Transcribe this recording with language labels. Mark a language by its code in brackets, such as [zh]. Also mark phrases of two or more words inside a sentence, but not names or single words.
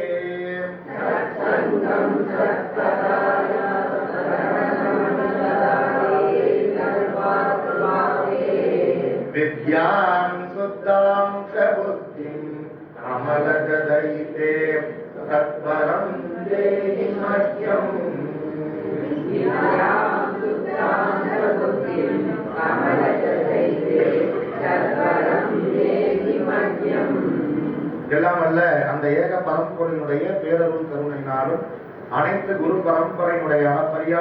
[sa] विद्यां शुद्धां च बुद्धिं कमलदयिते सत्वरं देहि मह्यम्। [ta] எல்லாம் அல்ல அந்த ஏக பரம்பொருளினுடைய பேரருள் கருணையினாலும் அனைத்து குரு பரம்பரையினுடைய அளப்பரியா